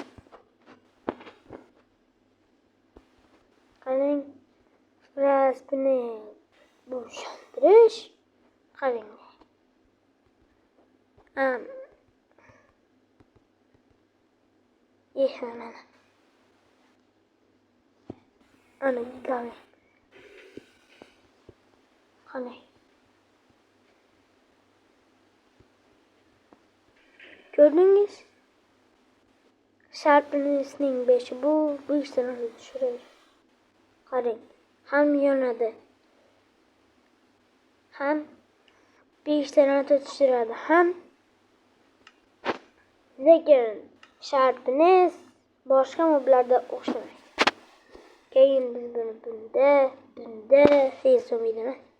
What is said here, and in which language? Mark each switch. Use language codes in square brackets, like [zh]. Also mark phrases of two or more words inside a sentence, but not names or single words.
[uz] Qarang, Raspini bo'shantirish. Qarang. Mana. Ana qarang. Qarang. [tr] Gördünüz? Sharpness'ning 5'i bu işten düşürür. [uz] Qarang, ham yonadi. Ham 5 ta tushiradi. Ham lekin Sharpness boshqa moblarda o'xshamaydi. Keyin biz buni bunda hech bo'lmaydimi?